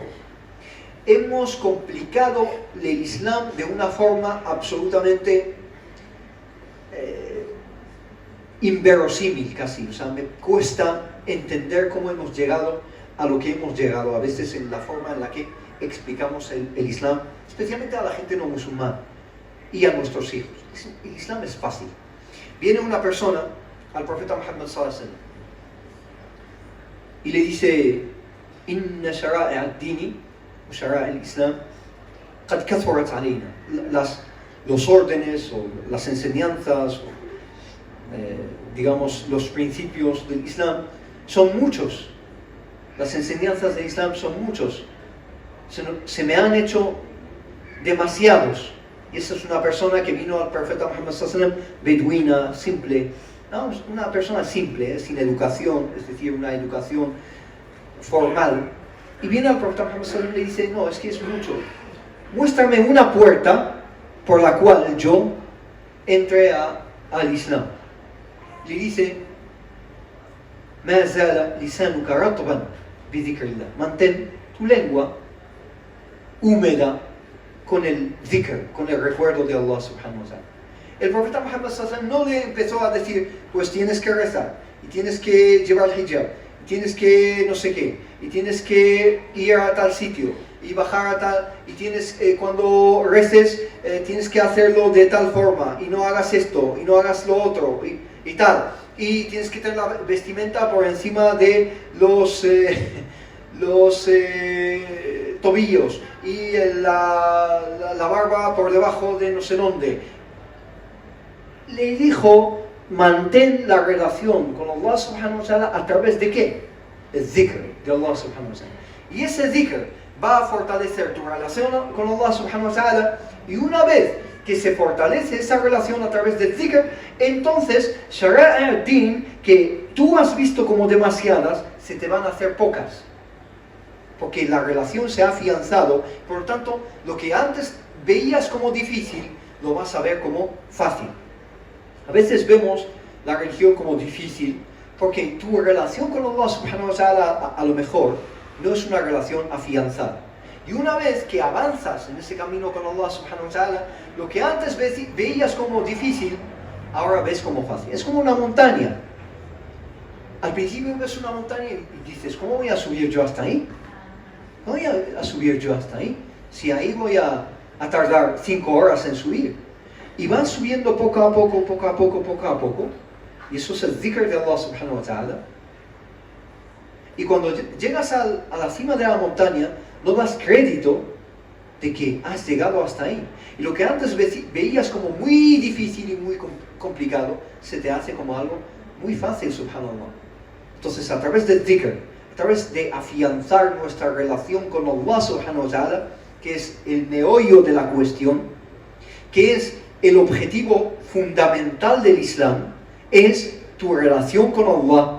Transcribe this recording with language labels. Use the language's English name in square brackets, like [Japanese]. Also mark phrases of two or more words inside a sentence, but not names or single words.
[Spanish] Hemos complicado el Islam de una forma absolutamente inverosímil casi. O sea, me cuesta entender cómo hemos llegado a lo que hemos llegado, a veces en la forma en la que explicamos el Islam, especialmente a la gente no musulmana y a nuestros hijos. El Islam es fácil. Viene una persona al profeta Muhammad [Arabic] صلى الله عليه وسلم [Spanish] y le dice, [Arabic] إن شرائع الدين شرائع الإسلام قد كثرت علينا. [Spanish] Los órdenes o las enseñanzas, digamos, los principios del Islam son muchos. Las enseñanzas del Islam son muchos. Se me han hecho demasiados. Y esa es una persona que vino al profeta Muhammad [Arabic] صلى الله عليه وسلم, [Spanish] beduina, simple. No, una persona simple, sin educación, es decir, una educación formal. Y viene al profeta Muhammad [Arabic] صلى الله عليه وسلم [Spanish] y le dice, no, es que es mucho. Muéstrame una puerta por la cual yo entre al Islam. Le dice, [Arabic] "ما زال لسانك رطبا بذكر الله", [Spanish] mantén tu lengua húmeda con el dhikr, con el recuerdo de [Arabic] الله سبحانه وتعالى. [Spanish] El profeta Muhammad [Arabic] صلى الله عليه وسلم [Spanish] no le empezó a decir, pues tienes que rezar, y tienes que llevar hijab, y tienes que no sé qué, y tienes que ir a tal sitio, y bajar a tal, y tienes, cuando reces, tienes que hacerlo de tal forma, y no hagas esto, y no hagas lo otro, y tal. Y tienes que tener la vestimenta por encima de los tobillos, y la barba por debajo de no sé dónde. Le dijo, mantén la relación con [Arabic] الله سبحانه وتعالى [Spanish] a través de ¿qué? El dhikr de [Arabic] الله سبحانه وتعالى. [Spanish] Y ese dhikr va a fortalecer tu relación con [Arabic] الله سبحانه وتعالى, [Spanish] y una vez que se fortalece esa relación a través del dhikr, entonces [Arabic] شرائع الدين, [Spanish] que tú has visto como demasiadas, se te van a hacer pocas, porque la relación se ha afianzado. Por lo tanto, lo que antes veías como difícil, lo vas a ver como fácil. A veces vemos la religión como difícil porque tu relación con [Arabic] الله سبحانه وتعالى [Spanish] a lo mejor no es una relación afianzada. Y una vez que avanzas en ese camino con [Arabic] الله سبحانه وتعالى, [Spanish] lo que antes veías como difícil, ahora ves como fácil. Es como una montaña. Al principio ves una montaña y dices, ¿cómo voy a subir yo hasta ahí? ¿Cómo voy a subir yo hasta ahí? Si ahí voy a tardar 5 horas en subir. Y vas subiendo poco a poco, poco a poco, poco a poco. Y eso es el dhikr de [Arabic] الله سبحانه وتعالى. [Spanish] Y cuando llegas a la cima de la montaña, no das crédito de que has llegado hasta ahí. Y lo que antes veías como muy difícil y muy complicado, se te hace como algo muy fácil, subhanallah. Entonces, a través del dhikr, a través de afianzar nuestra relación con [Arabic] الله سبحانه وتعالى, [Spanish] que es el meollo de la cuestión, que es el objetivo fundamental del Islam, es tu relación con Allah.